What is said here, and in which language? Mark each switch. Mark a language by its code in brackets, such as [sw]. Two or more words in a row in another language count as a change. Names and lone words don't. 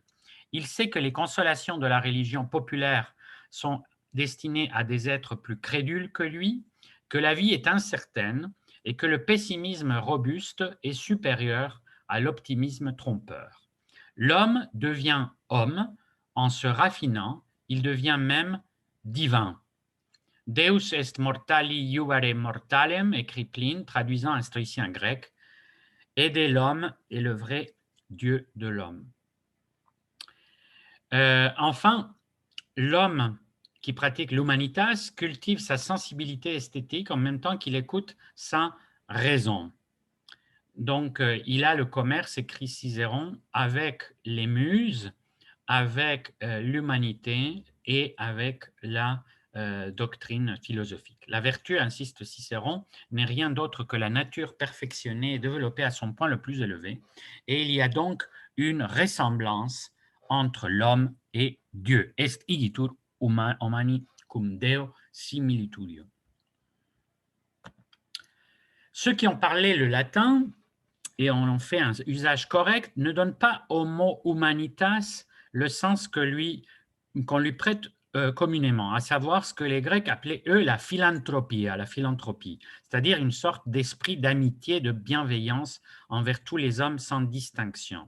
[fr] Il sait que les consolations de la religion populaire sont destinées à des êtres plus crédules que lui, que la vie est incertaine et que le pessimisme robuste est supérieur à l'optimisme trompeur. L'homme devient homme en se raffinant, il devient même divin. [la] Deus est mortali juvare mortalem, [fr] écrit Pline, traduisant un stoïcien grec. Aider l'homme est le vrai Dieu de l'homme. Enfin, l'homme qui pratique l'humanitas cultive sa sensibilité esthétique en même temps qu'il écoute sa raison. Donc, il a le commerce, écrit Cicéron, avec les muses, avec l'humanité et avec la doctrine philosophique. La vertu, insiste Cicéron, n'est rien d'autre que la nature perfectionnée et développée à son point le plus élevé, et il y a donc une ressemblance entre l'homme et Dieu. [la] Est igitur humani cum Deo similitudio. [fr] Ceux qui ont parlé le latin et en ont fait un usage correct ne donnent pas au mot humanitas le sens qu'on lui prête communément, à savoir ce que les Grecs appelaient, eux, la philanthropie, c'est-à-dire une sorte d'esprit d'amitié, de bienveillance envers tous les hommes sans distinction.